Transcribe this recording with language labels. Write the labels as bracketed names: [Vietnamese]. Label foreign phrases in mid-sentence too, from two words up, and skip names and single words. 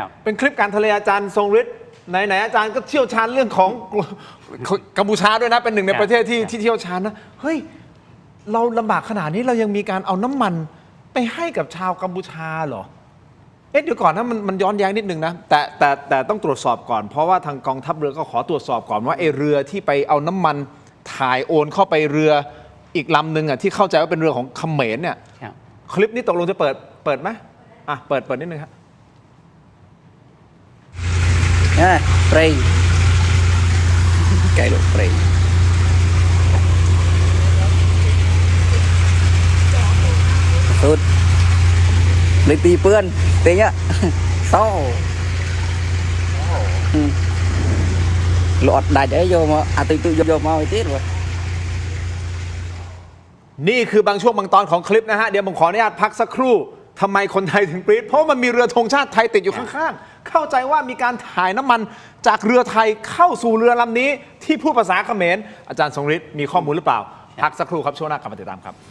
[Thai] เป็นคลิปกลางทะเลอาจารย์ทรงฤทธิ์ไหนอาจารย์ก็เชี่ยวชาญเรื่องของกัมพูชาด้วยนะเป็นหนึ่งในประเทศที่เชี่ยวชาญนะเฮ้ยเราลำบากขนาดนี้เรายังมีการเอาน้ำมันไปให้กับชาวกัมพูชาเหรอเอ๊ะเดี๋ยวก่อนนะมันย้อนแย้งนิดนึงนะแต่ต้องตรวจสอบก่อนเพราะว่าทางกองทัพเรือก็ขอตรวจสอบก่อนว่าไอ้เรือที่ไปเอาน้ำมันถ่ายโอนเข้าไปเรืออีกลำหนึ่งอ่ะที่เข้าใจว่าเป็นเรือของเขมรเนี่ย ครับ คลิปนี้ตกลงจะเปิดไหมอ่ะเปิดนิดนึงครับ [Khmer] ព្រៃកែលោកព្រៃសុទ្ធលេខ2ពឿនទិញសោលអត់ដាច់អីយកមកអាទុយយកមកឲ្យទៀតវ៉ា [Thai] นี่คือบางช่วงบางตอนของคลิปนะฮะเดี๋ยวผมขออนุญาตพักสักครู่ทำไมคนไทยถึงปรี๊ดเพราะมันมีเรือธงชาติไทยติดอยู่ข้างๆเข้าใจว่ามีการถ่ายน้ำมันจากเรือไทยเข้าสู่เรือลำนี้ที่พูดภาษาเขมรอาจารย์ทรงฤทธิ์มีข้อมูลหรือเปล่าพักสักครู่ครับช่วงหน้ากลับมาติดตามครับ